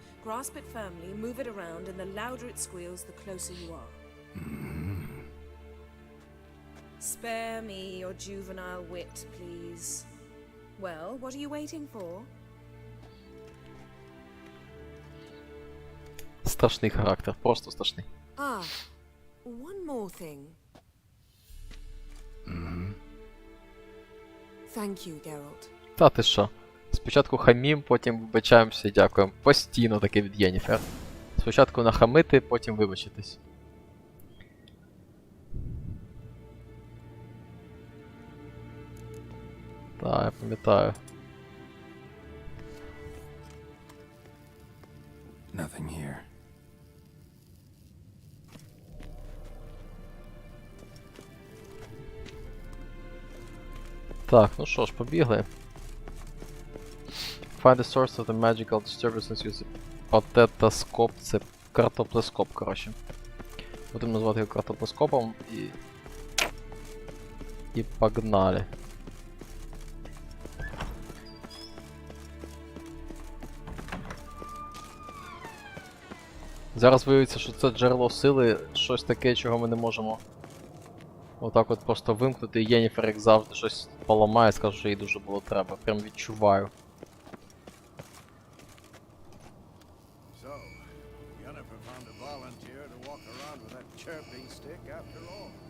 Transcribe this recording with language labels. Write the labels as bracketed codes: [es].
[en] Grasp it firmly, move it around, and the louder it squeals, the closer you are. Spare me your juvenile wit, please. Well, what are you waiting for? [uk] Страшний характер, просто страшний. [en] Ah, one more thing. Thank you, Geralt. [uk] Та ти що? Спочатку хамім, потім вибачаємося і дякуємо. Постійно таке від Єніфер. Спочатку нахамити, потім вибачитись. Так, я пам'ятаю. [en] Nothing here. [uk] Так, ну що ж, побігли. [en] Find the source of the magical disturbances using патетоскоп. [uk] Це картоплескоп, коротше. Будемо назвати його картоплескопом і... І погнали. Зараз виявиться, що це джерело сили, щось таке, чого ми не можемо отак от просто вимкнути, і Єніфер, як завжди, щось поламає, скаже, що їй дуже було треба. Прям відчуваю. [en] So, Yennefer found a volunteer to walk around with that chirping stick after all.